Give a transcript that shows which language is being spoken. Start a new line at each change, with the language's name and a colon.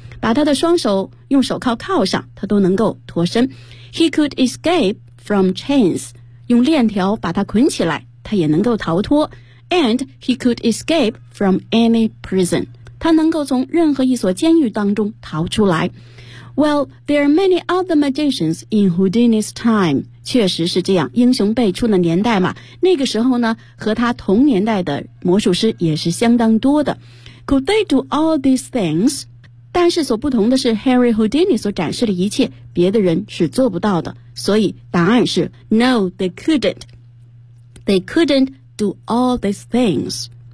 Chinese: 把他的双手用手铐铐上，他都能够脱身。
English: He could escape from chains.
Chinese: 用链条把他捆起来，他也能够逃脱。
English: And he could escape from any prison.
Chinese: 他能够从任何一所监狱当中逃出来。
English: Well, there are many other magicians in Houdini's time.
Chinese: 确实是这样，英雄辈出的年代嘛。那个时候呢，和他同年代的魔术师也是相当多的。
English: Could they do all these things?
Chinese: 但是所不同的是 ,Harry Houdini 所展示的一切别的人是做不到的。所以答案是
English: ,No, they couldn't. They couldn't do all these things.